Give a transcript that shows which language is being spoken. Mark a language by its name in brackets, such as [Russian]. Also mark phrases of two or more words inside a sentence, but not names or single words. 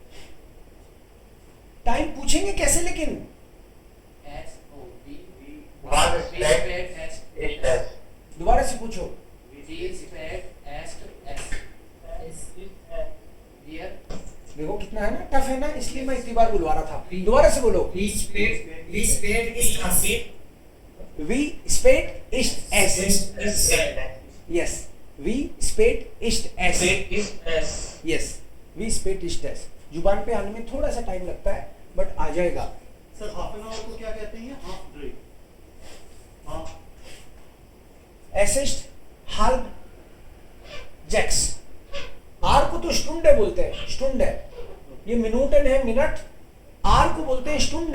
[Hindi] टाइम पूछेंगे कैसे, लेकिन दोबारा से पूछो. देखो कितना है ना, टफ है ना, इसलिए मैं इतनी बार बुलवा रहा था. दोबारा से बोलो. [German] Wie spät ist das? Wie spät ist es? Yes. Wie spät ist es? Yes. Wie spät ist es? [Hindi] जुबान पे आने में थोड़ा सा टाइम लगता है, बट आ जाएगा. सर [English] half an hour [Hindi] को क्या कहते हैं, [English] half break. [Hindi] हाँ, [German] es ist halb sechs. [Hindi] आर को तो स्टुंडे बोलते हैं, स्टुंडे. ये मिनूटन है, मिनट. आर को बोलते हैं स्टुंडे.